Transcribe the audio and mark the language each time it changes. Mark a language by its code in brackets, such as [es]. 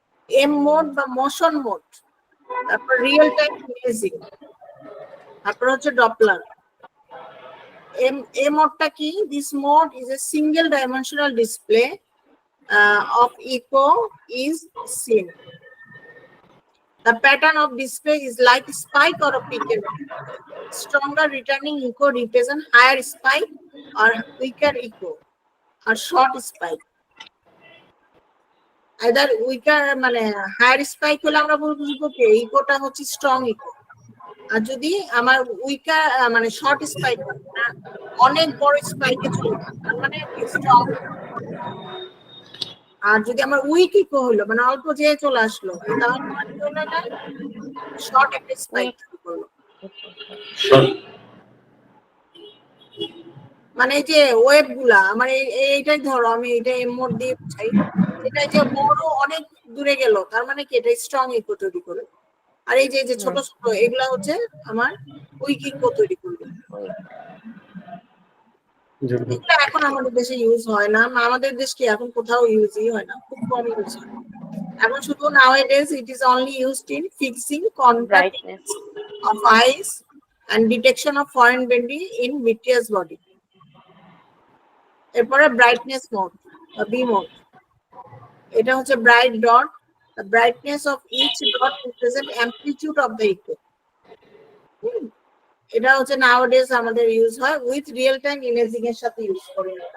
[bn] M mode বা motion mode, তারপর real time imaging, তারপর হচ্ছে ডপলার। এম মোডটা কি, [en] This mode is a single dimensional display of echo is seen. The pattern of display is like a spike or a peak. Stronger returning echo represent higher spike or weaker echo or short spike. Either weaker [bn] মানে higher spike হলে আমরা বলবো কি ইকোটা হচ্ছে strong eco, আর যদি আমার weaker মানে short spike অনেক বড় স্পাইকে চলে তার মানে স্ট্রং। আর যদি আমার উইক ইকো হলো মানে অল্প যে চলে আসলো, তাহলে শর্ট একটা স্পাইক করলো। মানে এই যে ওয়েভ গুলা আমার এইটাই ধরো, আমি এটা এম মোড দিয়ে বুঝাই, এটা যে বড় অনেক দূরে গেল তার মানে কি এটা স্ট্রং ইকো তৈরি করে। আর এই যে ছোট ছোট এগুলা হচ্ছে আমার উইক ইকো তৈরি করবে। এগুলা এখন আমাদের দেশে ইউজ হয় না, আমাদের দেশ কি এখন কোথাও ইউজই হয় না, খুব কম ইউজ হয়। এখন শুধু [en] nowadays it is only used in fixing contact of eyes and detection of foreign body in vitreous body. [bn] এরপরে ব্রাইটনেস মোড বা বি মোড, এটা হচ্ছে bright dot, [en] the brightness of each dot represent amplitude of the echo. [bn] এটা হচ্ছে nowadays আমাদের use হয় with real time imaging এর সাথে ইউজ করে।